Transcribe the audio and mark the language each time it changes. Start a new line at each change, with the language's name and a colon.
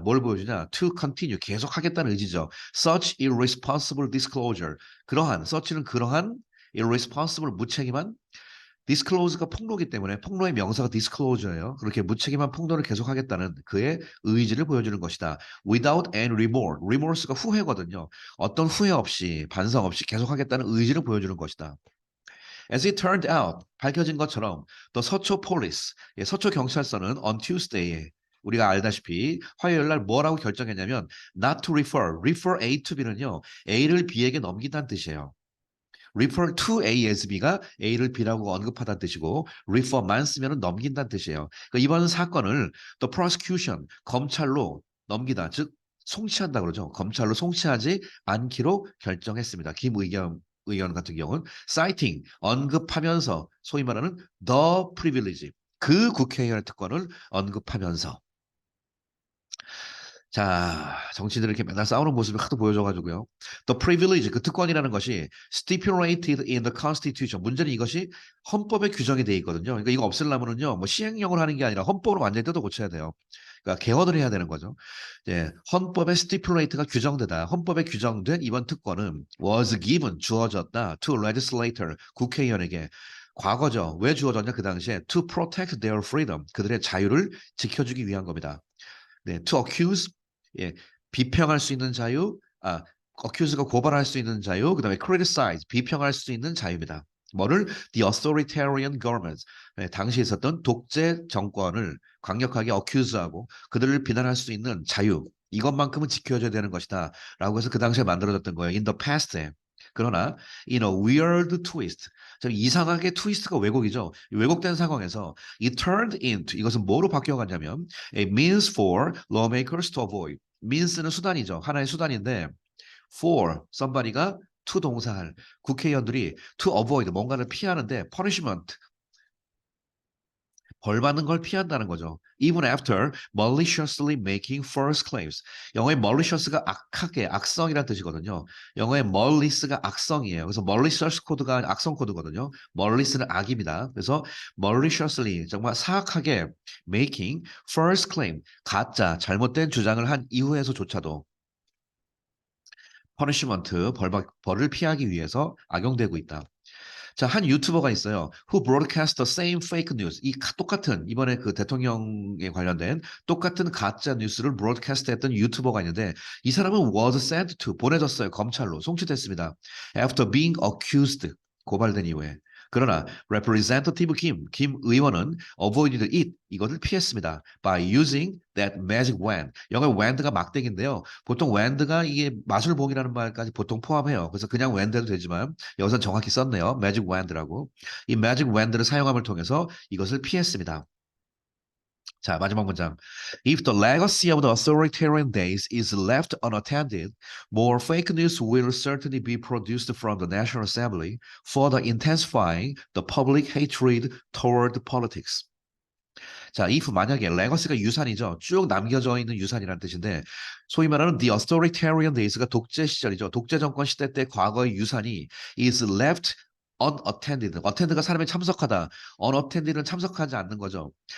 Korean: 뭘 보여주냐?
English: To continue,
Korean: 계속하겠다는 의지죠.
English: Such irresponsible disclosure,
Korean: such는 그러한 irresponsible, 무책임한 disclose가 폭로기 때문에 폭로의 명사가 disclosure예요. 그렇게 무책임한 폭로를 계속하겠다는 그의 의지를 보여주는 것이다.
English: Without any remorse,
Korean: remorse가 후회거든요. 어떤 후회 없이 반성 없이 계속하겠다는 의지를 보여주는 것이다.
English: As it turned out,
Korean: 밝혀진 것처럼 the 서초 police, 서초 경찰서는
English: on Tuesday,
Korean: 우리가 알다시피 화요일 날 뭐라고 결정했냐면
English: not to refer A to B
Korean: 는요. A를 B에게 넘긴다는 뜻이에요. refer to A as B가 A를 B라고 언급하다는 뜻이고 refer만 쓰면 넘긴다는 뜻이에요. 그러니까 이번 사건을 the prosecution, 검찰로 넘기다, 즉 송치한다 그러죠. 검찰로 송치하지 않기로 결정했습니다. 김의겸 의원 같은 경우는 citing, 언급하면서 소위 말하는
English: the privilege,
Korean: 그 국회의원의 특권을 언급하면서 자, 정치인들이 이렇게 맨날 싸우는 모습을 하도 보여줘가지고요.
English: The privilege,
Korean: 그 특권이라는 것이
English: stipulated in the Constitution.
Korean: 문제는 이것이 헌법에 규정이 돼 있거든요. 그러니까 이거 없애려면은요, 뭐 시행령을 하는 게 아니라 헌법으로 완전히 뜯어 고쳐야 돼요. 그러니까 개헌을 해야 되는 거죠. 예, 헌법에 stipulate가 규정되다. 헌법에 규정된 이번 특권은
English: was given,
Korean: 주어졌다
English: to legislator,
Korean: 국회의원에게. 과거죠. 왜 주어졌냐 그 당시에
English: to protect their freedom
Korean: 그들의 자유를 지켜주기 위한 겁니다. 네, to accuse 예, 비평할 수 있는 자유, accuse가 고발할 수 있는 자유, 그다음에 criticize 비평할 수 있는 자유입니다. 뭐를
English: the authoritarian government
Korean: 당시에 있었던 독재 정권을 강력하게 accuse하고 그들을 비난할 수 있는 자유 이것만큼은 지켜줘야 되는 것이다라고 해서 그 당시에 만들어졌던 거예요.
English: in the past
Korean: 에. 그러나
English: in a weird twist
Korean: 좀 이상하게 트위스트가 왜곡이죠. 왜곡된 상황에서
English: it turned into
Korean: 이것은 뭐로 바뀌어갔냐면
English: a means for lawmakers to avoid.
Korean: means는 수단이죠. 하나의 수단인데 for somebody가 to 동사할 국회의원들이
English: to avoid
Korean: 뭔가를 피하는데 punishment 벌 받는 걸 피한다는 거죠.
English: Even after maliciously making false claims.
Korean: 영어의 malicious가 악하게, 악성이라는 뜻이거든요. 영어의 malice가 악성이에요. 그래서 malicious 코드가 악성 코드거든요. malice는 악입니다. 그래서 maliciously 정말 사악하게
English: making false claim,
Korean: 가짜, 잘못된 주장을 한 이후에서조차도 punishment, 벌을 피하기 위해서 악용되고 있다. 자, 한 유튜버가 있어요.
English: Who broadcast the same fake news.
Korean: 똑같은 이번에 그 대통령에 관련된 똑같은 가짜 뉴스를 브로드캐스트 했던 유튜버가 있는데 이 사람은
English: was sent to
Korean: 보내졌어요. 검찰로 송치됐습니다.
English: After being accused
Korean: 고발된 이후에. 그러나 representative 김 의원은
English: avoided it
Korean: 이것을 피했습니다.
English: By using that magic wand.
Korean: 영어의 wand가 막대기인데요. 보통 wand가 이게 마술봉이라는 말까지 보통 포함해요. 그래서 그냥 wand도 되지만 여기서 정확히 썼네요. 매직 wand라고. 이 매직 wand를 사용함을 통해서 이것을 피했습니다. 자, 마지막 문장.
English: If the legacy of the authoritarian days is left unattended, more fake news will certainly be produced from the National Assembly, further intensifying the public hatred toward politics.
Korean: 자, if 만약에 레거시가 유산이죠. 쭉 남겨져 있는 유산이라는 뜻인데 소위 말하는 the authoritarian days가 독재 시절이죠. 독재 정권 시대 때 과거의 유산이
English: is left unattended.
Korean: attend가 사람이 참석하다. unattended는 참석하지 않는 거죠.